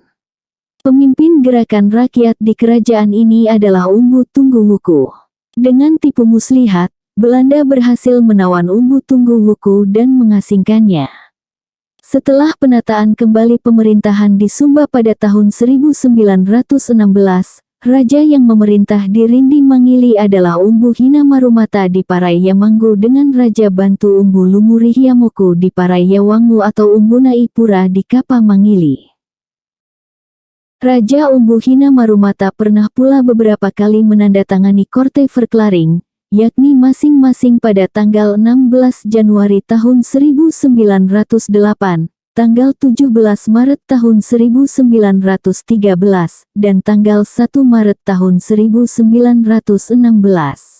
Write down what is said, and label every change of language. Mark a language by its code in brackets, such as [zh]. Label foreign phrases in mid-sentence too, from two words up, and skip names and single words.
[id] Pemimpin gerakan rakyat di kerajaan ini adalah Umbu Tungguwuku. Dengan tipu muslihat, Belanda berhasil menawan Umbu Tungguwuku dan mengasingkannya. Setelah penataan kembali pemerintahan di Sumba pada tahun 1916, raja yang memerintah di Rindi Mangili adalah Umbu Hinamarumata di Paraiyamanggu dengan Raja Bantu Umbu Lumurihiamoku di Paraiyawangu atau Umbu Naipura di Kapa Mangili. Raja Umbu Hinamarumata pernah pula beberapa kali menandatangani [nl] Korte Verklaring, [id] yakni masing-masing pada tanggal 16 Januari tahun 1908, tanggal 17 Maret tahun 1913, dan tanggal 1 Maret tahun 1916.